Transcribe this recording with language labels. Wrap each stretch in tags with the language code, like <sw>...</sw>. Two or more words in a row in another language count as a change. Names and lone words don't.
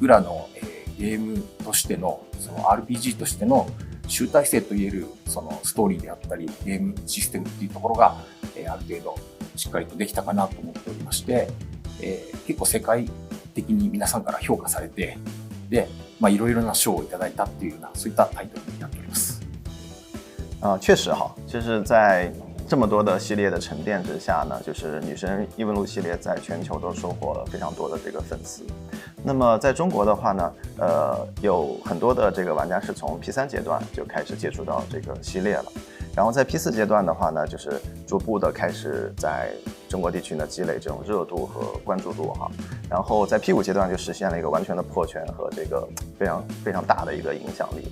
<ja>らのゲームとしての、その RPG としての集大成といえるそのストーリーであったりゲームシステムっていうところがある程度しっかりとできたかなと思っておりまして、結構世界的に皆さんから評価されて、で、いろいろな賞をいただいたっていうようなそういったタイトルになっております。</ja> <zh>确实就是在这么多的系列的沉淀之下呢，就是女神异闻录系列在全球都收获了非常多的这个粉丝。那么在中国的话呢，有很多的这个玩家是从 P3 阶段就开始接触到这个系列了，然后在 P4 阶段的话呢，就是逐步的开始在中国地区呢积累这种热度和关注度然后在 P5 阶段就实现了一个完全的破圈和这个非常非常大的一个影响力。</zh>